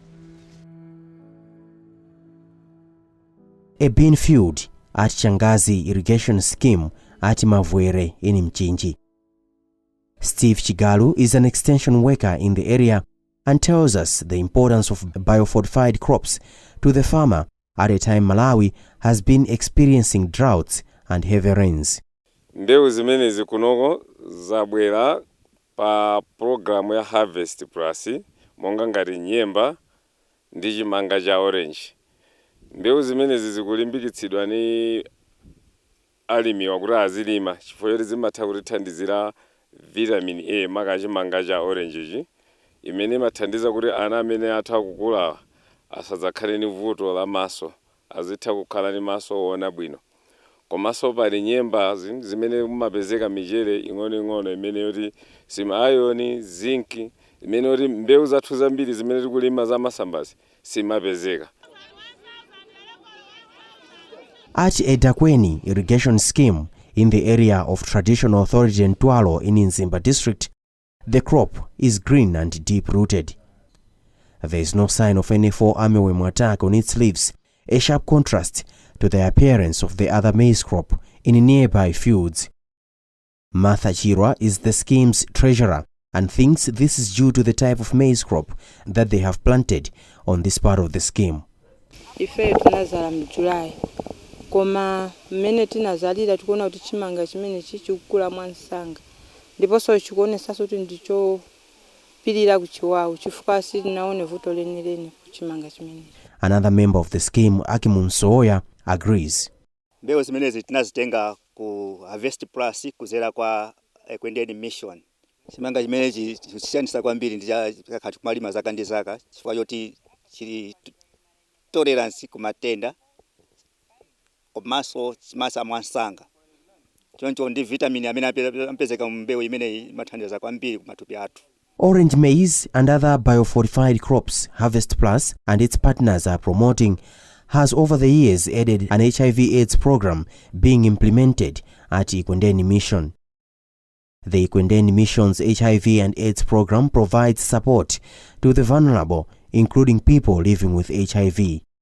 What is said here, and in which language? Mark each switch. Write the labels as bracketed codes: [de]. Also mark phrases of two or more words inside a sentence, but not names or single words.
[en] A bean field at Changazi irrigation scheme at Mavwere in Mchinji. Steve Chigalu is an extension worker in the area and tells us the importance of biofortified crops to the farmer at a time Malawi has been experiencing droughts and heavy rains. [ny] Mbeu zimene zikunoko zabwera pa programu ya HarvestPlus monga ngati nyemba ndi chimanga cha orange. Mbeu zimene zikulimbikitsidwa ni alimi wakuti azilima chifukwa zimatha kutithandizira vitamin A maka chimanga cha orange imene imathandiza kuti ana amene atha kukula asadzakhale ni vuto la maso, azitha kukhala ni maso ona bwino. Komanso pali nyemba zimene mumapezeka michere ing'ono imene yoti sima iron, zinc, imene yoti mbeu zathu zambiri zimene tikulima za masambazi simapezeka. [en] At Edakweni irrigation scheme in the area of traditional authority Ntwalo in Nzimba district, the crop is green and deep-rooted. There is no sign of any fall armyworm attack on its leaves, a sharp contrast to the appearance of the other maize crop in nearby fields. Martha Chirwa is the scheme's treasurer and thinks this is due to the type of maize crop that they have planted on this part of the scheme. [ny] Ife tunazala mJuly. Koma mmene tinazalira tikuona kuti chimanga chimene chichikula mwansanga. Ndiponso chikuonesa kuti ndicho pilira kuchiwawu chifukwa sitinaone vuto lenileni kuchimanga chimene. [en] Another member of the scheme, Akimu Msoya, agrees. [ny] Mbeu zimenezi tinazitenga ku HarvestPlus kuzera kwa Equended Mission. Chimanga chimenechi chishandisa kwambiri ndikati kumalima zaka ndi zaka chifukwa choti chili tolerance ku matenda komanso chimasa mwansanga. Choncho ndi vitamin amene ampezeka mbeu imene mathandiza kwambiri ku matupi athu. [en] Orange maize and other biofortified crops HarvestPlus and its partners are promoting has over the years added an HIV/AIDS program being implemented at Equended Mission. The Equended Mission's HIV and AIDS program provides support to the vulnerable, including people living with HIV.